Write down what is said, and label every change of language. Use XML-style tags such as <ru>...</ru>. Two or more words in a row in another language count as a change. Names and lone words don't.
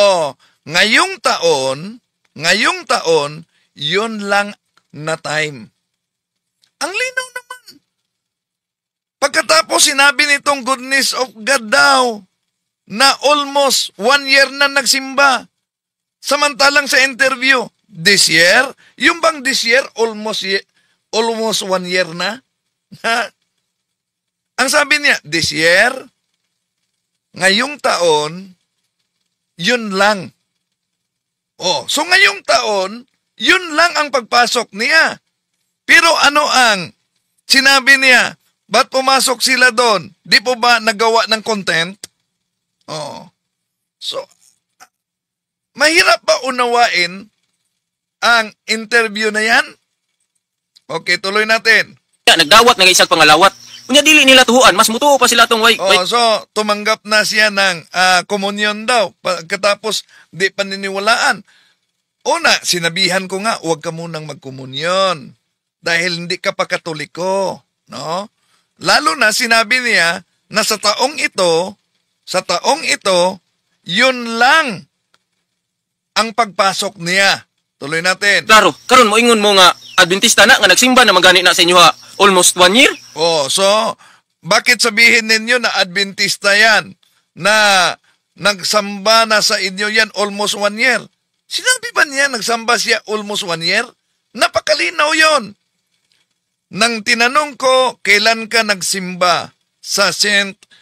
<tl>Ngayong taon, yun lang na time. Ang linaw naman. Pagkatapos sinabi nitong</tl> <en>goodness of God</en> <tl>daw, na</tl> <en>almost 1 year</en> <tl>na nagsimba. Samantalang sa interview,</tl> <en>this year,</en> <tl>yung bang</tl> <en>this year, almost 1 year</en> <tl>na? Ang sabi niya,</tl> <en>this year,</en> <tl>ngayong taon, yun lang. So ngayong taon, yun lang ang pagpasok niya. Pero ano ang sinabi niya? Ba't pumasok sila doon? Di po ba nagawa ng content? So, mahirap ba unawain ang interview na yan? Okay, tuloy natin.</tl> <ceb>Nagdawat nga isang pangalawat. Unya dili nila tuhuan, mas mutuo pa sila tong</ceb> <tl>So, tumanggap na siya ng komunyon daw. Pagkatapos, di paniniwalaan. Una, sinabihan ko nga, huwag ka munang magkomunyon. Dahil hindi ka pa Katoliko. No? Lalo na, sinabi niya na sa taong ito, yun lang ang pagpasok niya. Tuloy natin.</tl> <ceb>Klaro, karon mo ingon mo nga Adventista na nga nagsimba na magani na sa inyo</ceb> <en>almost 1 year?</en> <tl>So bakit sabihin ninyo na Adventista yan? Na nagsamba na sa inyo yan</tl> <en>almost 1 year?</en> <tl>Sinabi ba niya nagsamba siya</tl> <en>almost 1 year?</en> <tl>Napakalinaw yon. Nang tinanong ko, kailan ka nagsimba sa St.</tl>